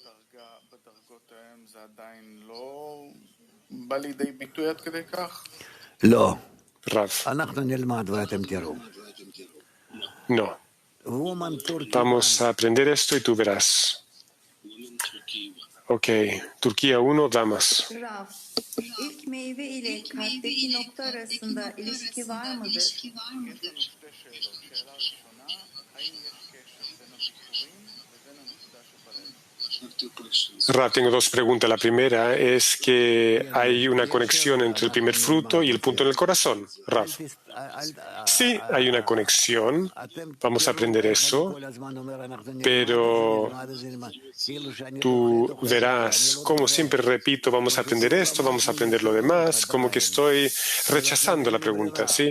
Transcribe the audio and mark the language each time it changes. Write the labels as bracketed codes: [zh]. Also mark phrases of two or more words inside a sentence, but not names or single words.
[es] No. Rav. No. Vamos a aprender esto y tú verás. Ok. Turquía 1, damas. [tr] Rav, ilk meyve ile kalpteki nokta arasında ilişki var mıdır? [es] Rav, tengo dos preguntas. La primera es que hay una conexión entre el primer fruto y el punto en el corazón. Rav. Sí, hay una conexión. Vamos a aprender eso. Pero tú verás, como siempre repito, vamos a aprender esto, vamos a aprender lo demás, como que estoy rechazando la pregunta, ¿sí?